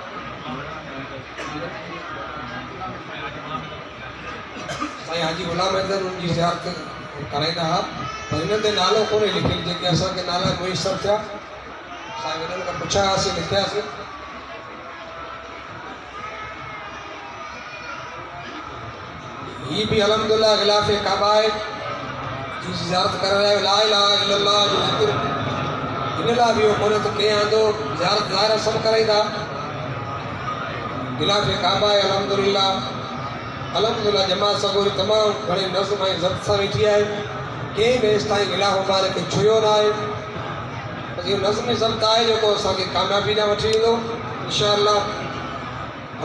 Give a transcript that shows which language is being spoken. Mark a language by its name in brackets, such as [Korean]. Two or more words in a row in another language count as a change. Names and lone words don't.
[Sindhi] साईं हाजी गुलाम अहमद उनजी ज़ियारत कराईंदा हुआ पर हिन ते नालो कोन्हे लिखियलु। जेके असांखे नाला मुयसरु थिया साईं हिननि खां पुछियासीं, लिखियासीं। हीअ बि अलहमदुलिल्लाह गिलाफ़ काबा आहे जी ज़ियारत करे रहिया। [Arabic] لا إله إلا الله [Sindhi] जो ज़िक्र हिन लाइ बि कोन्हे त कंहिं आंदो ज़ियारत ज़ाहिर सभु कराईंदा। गिलाफ़ काबा आहे अलहमदुलिल्लाह। अलहमदुलिल्लाह जमात सगोरी तमामु घणी नज़्म ऐं ज़ब्त सां वेठी आहे। कंहिं बि हेसि ताईं गिलाफ़ मुबारक खे छुयो न आहे। बसि इहो नज़्म ज़ब्त आहे जेको असांखे कामयाबी ॾांहुं वठी ईंदो इंशाअल्लाह।